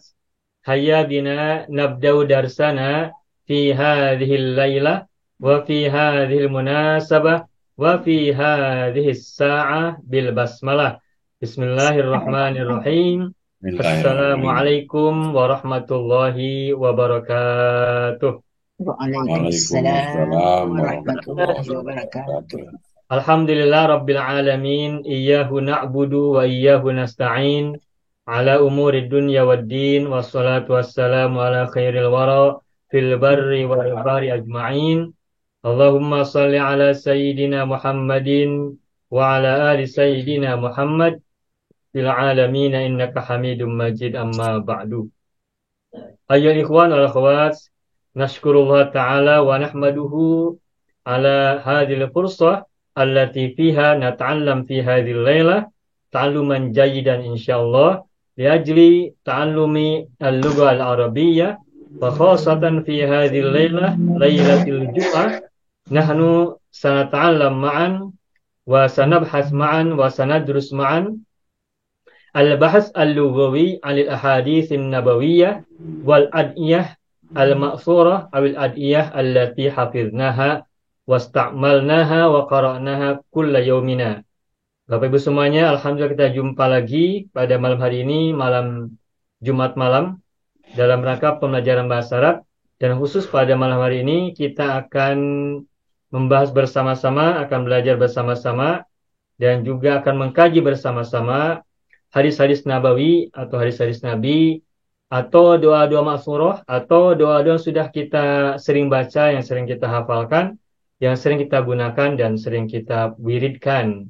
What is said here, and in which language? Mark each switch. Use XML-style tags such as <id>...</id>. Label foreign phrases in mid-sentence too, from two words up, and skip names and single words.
<ar>هيا بنا نبدأ درسنا في هذه الليلة وفي هذه المناسبة وفي هذه الساعة بالبسملة. بسم الله الرحمن الرحيم السلام عليكم ورحمة الله وبركاته. وعليكم السلام ورحمة الله وبركاته. الحمد لله رب العالمين إياه نعبد وإياه نستعين, على أمور الدنيا والدين والصلاة والسلام على خير الورى في البر والبحر أجمعين. اللهم صل على سيدنا محمد وعلى آل سيدنا محمد في العالمين إنك حميد مجيد أما بعد. أيها الإخوان والأخوات نشكر الله تعالى ونحمده على هذه الفرصة التي فيها نتعلم في هذه الليلة تعلما جيدا إن شاء الله لأجل تعلم اللغة العربية وخاصة في هذه الليلة ليلة الجمعة نحن سنتعلم معا وسنبحث معا وسندرس معا البحث اللغوي عن الأحاديث النبوية والأدعية المأثورة أو الأدعية التي حفظناها واستعملناها وقرأناها كل يومنا.</ar> <id>Bapak Ibu semuanya, alhamdulillah kita jumpa lagi pada malam hari ini, malam Jumat malam, dalam rangka pembelajaran bahasa Arab. Dan khusus pada malam hari ini kita akan membahas bersama-sama, akan belajar bersama-sama, dan juga akan mengkaji bersama-sama hadis-hadis nabawi atau hadis-hadis Nabi, atau doa-doa ma'thurah, atau doa-doa yang sudah kita sering baca, yang sering kita hafalkan, yang sering kita gunakan dan sering kita wiridkan.</id>